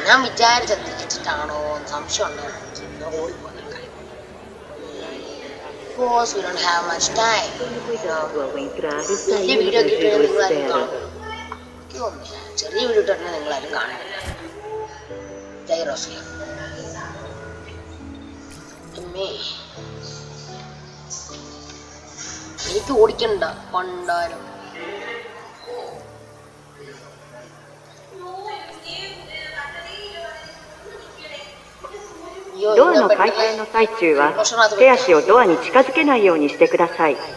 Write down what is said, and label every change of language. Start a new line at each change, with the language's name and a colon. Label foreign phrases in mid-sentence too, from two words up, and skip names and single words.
Malayalam: ഞാൻ വിചാരിച്ചത് തിരിച്ചിട്ടാണോ സംശയം ഉണ്ടോ. ചെറിയ വീഡിയോ കിട്ടിയാൽ നിങ്ങളാരും കാണുന്നില്ല. ചെറിയ വീഡിയോ ഇട്ടാൽ നിങ്ങളാരും കാണുന്നില്ല. ജൈറോസ്ഫിയർ എനിക്ക് ഓടിക്കണ്ട പണ്ടാരം.
Japanese: ドアの開閉の最中は手足をドアに近づけないようにしてください。